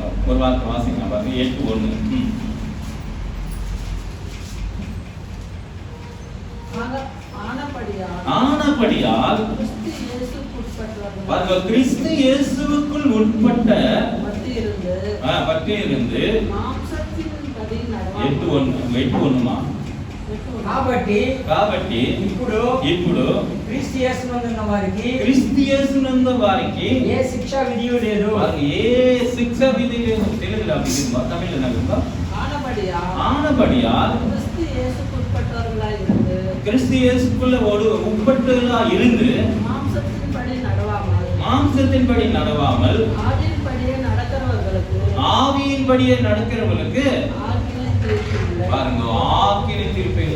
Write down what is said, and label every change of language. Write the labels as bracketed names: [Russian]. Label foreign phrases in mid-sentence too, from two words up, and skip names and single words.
[Tamil] ஒரு வார்த்தை வாசிக்கலாம் பாருங்க. 8:1 ஆனபடியால் கிறிஸ்து இயேசுவுக்குள் உட்பட்ட பற்றி இருந்து 8:1 [Telugu] కాబట్టి ఇప్పుడు క్రీస్తు యేసునందు వారికి ఏ శిక్షా విధియు లేదు. ఏ శిక్షా విధి లేదు. [Tamil] తెలుగులో அப்படிமா தமிழ்ல நம்ம ஆனபடியால் கிறிஸ்து இயேசுக்குள்ள உட்பட்டவர்களா இருந்து மாம்சத்தின்படி நடவாமல் ஆவியின்படியே நடக்கிறவர்களுக்கு பாருங்க, ஆக்கினை தீர்ப்பு இல்லை.